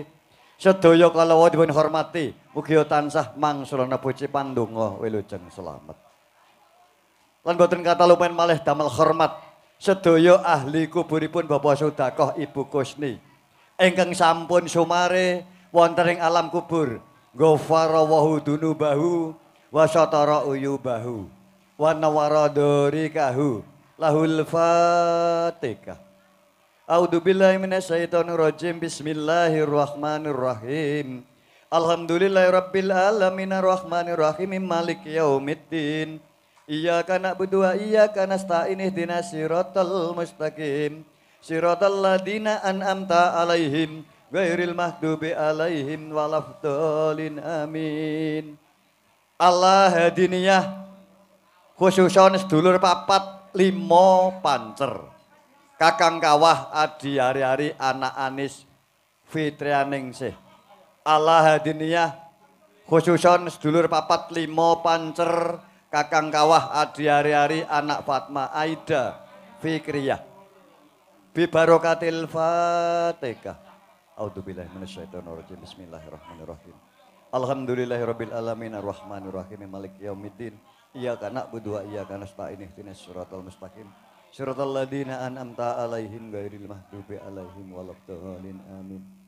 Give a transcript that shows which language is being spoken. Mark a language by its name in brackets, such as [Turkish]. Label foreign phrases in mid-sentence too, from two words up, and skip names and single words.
[Javanese] Sedaya kala dipun hormati mugi tansah mangsulana puji pandonga wilujeng selamat. Lan boten kata lumpen malih damel hormat sedaya ahli kuburipun Bapak Sudakoh Ibu Kusni ingkang sampun sumare wonten ing alam kubur. [Arabic] غفر الله ذنوبه و ستر عيوبه و نور ضريحه له الفاتحة. أعوذ بالله من الشيطان الرجيم. بسم الله الرحمن الرحيم. الحمد لله رب العالمين الرحمن الرحيم مالك يوم الدين. إياك نعبد و إياك نستعين اهدنا الصراط المستقيم. صراط الذين أنعمت عليهم غير المغضوب عليهم ولا الضالين آمين. الله هدية خصوصا [Javanese] sedulur papat 5 pancer. Kakang Kawah Adi Hari-hari anak Anis Fitrianingsih. [Arabic] الله هدية خصوصا [Javanese] sedulur papat 5 pancer. Kakang Kawah Adi Hari-hari anak Fatma Aida Fikriyah. [Arabic] ببركة الفاتحة. أعوذ بالله من الشيطان الرجيم. بسم الله الرحمن الرحيم. الحمد لله رب العالمين الرحمن الرحيم مالك يوم الدين. إياك نعبد و إياك نستعين اهدنا الصراط المستقيم. صراط الذين أنعمت عليهم غير المغضوب عليهم ولا الضالين آمين.